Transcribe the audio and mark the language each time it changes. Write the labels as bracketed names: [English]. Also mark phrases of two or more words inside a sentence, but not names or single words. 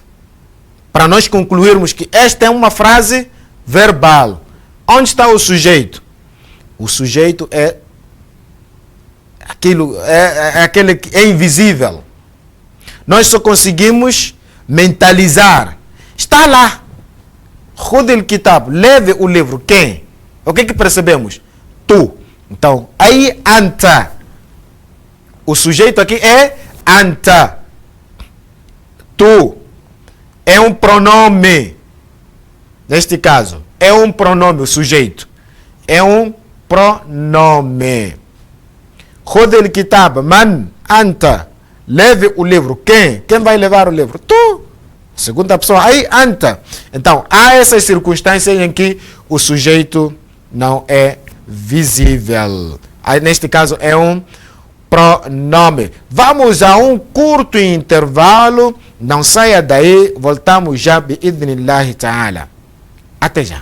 [Portuguese] Para nós concluirmos que esta é uma frase verbal. Onde está o sujeito? O sujeito é aquele que é invisível. Nós só conseguimos mentalizar. Está lá. [Arabic] خذ الكتاب, [Portuguese] leve o livro. Quem? O que percebemos? Tu. Então, aí anta. O sujeito aqui é anta. Tu. É um pronome. Neste caso, é um pronome, o sujeito. É um pronome. [Arabic] خذ الكتاب، من، أنت. [Portuguese] Leve o livro. Quem? Quem vai levar o livro? Tu. Segunda pessoa, aí anta. Então, há essas circunstâncias em que o sujeito não é visível. Aí, neste caso, é um pronome. Vamos a um curto intervalo. Não saia daí. Voltamos já, [Arabic] بإذن الله تعالى. [Portuguese] Até já.